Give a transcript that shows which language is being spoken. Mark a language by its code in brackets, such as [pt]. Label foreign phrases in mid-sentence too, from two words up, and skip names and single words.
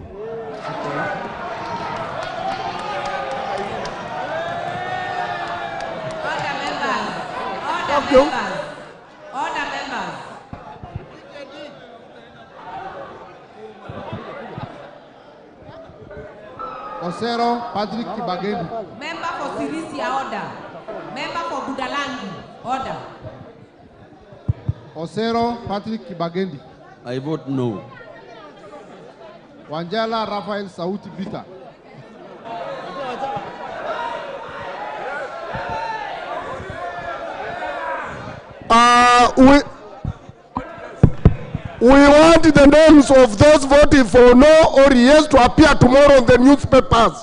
[en] Order members. Osero Patrick Kibagendi. Member for Sirisia, order. Member for Budalangi, order. Osero Patrick Kibagendi. I vote no. Wanjala Rafael Sauti Bita. We want the names of those voting for no or yes to appear tomorrow in the newspapers.